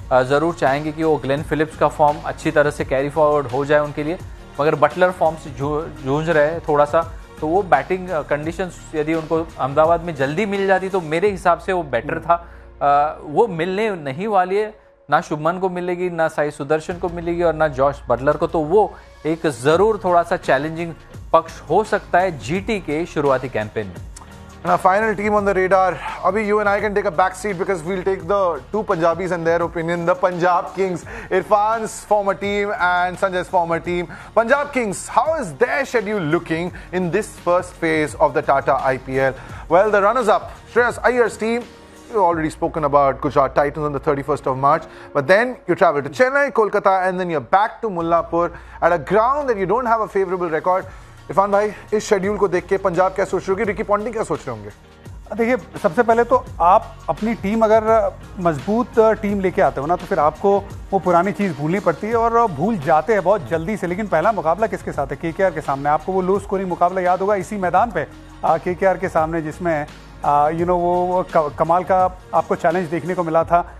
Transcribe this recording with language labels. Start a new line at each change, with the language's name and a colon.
Hindi: ज़रूर चाहेंगे कि वो ग्लेन फिलिप्स का फॉर्म अच्छी तरह से कैरी फॉरवर्ड हो जाए उनके लिए, मगर बटलर फॉर्म से जूझ रहे हैं थोड़ा सा, तो वो बैटिंग कंडीशंस यदि उनको अहमदाबाद में जल्दी मिल जाती तो मेरे हिसाब से वो बेटर था. वो मिलने नहीं वाली है, ना शुभमन को मिलेगी, ना साई सुदर्शन को मिलेगी और ना जॉश बटलर को, तो वो एक ज़रूर थोड़ा सा चैलेंजिंग पक्ष हो सकता है जीटी के शुरुआती कैंपेन में.
English: And our final team on the radar. Abhi, you and I can take a back seat because we'll take the 2 Punjabis and their opinion. The Punjab Kings, Irfan's former team and Sanjay's former team. Punjab Kings, how is their schedule looking in this first phase of the Tata IPL? Well, the runners-up, Shreyas Iyer's team, we've already spoken about Gujarat Titans on the 31st of March. But then you travel to Chennai, Kolkata, and then you're back to Mullapur at a ground that you don't have a favorable record.
Hindi: Irfan भाई, इस schedule को देख के पंजाब क्या सोच रहे होंगे, Ricky Ponting क्या सोच रहे होंगे? देखिए, सबसे पहले तो आप अपनी टीम अगर मजबूत टीम लेके आते हो ना, तो फिर आपको वो पुरानी चीज़ भूलनी पड़ती है और भूल जाते हैं बहुत जल्दी से. लेकिन पहला मुकाबला किसके साथ है? केकेआर के सामने. आपको वो लो स्कोरिंग मुकाबला याद होगा इसी मैदान पे केकेआर के सामने, जिसमें वो कमाल का आपको चैलेंज देखने को मिला था.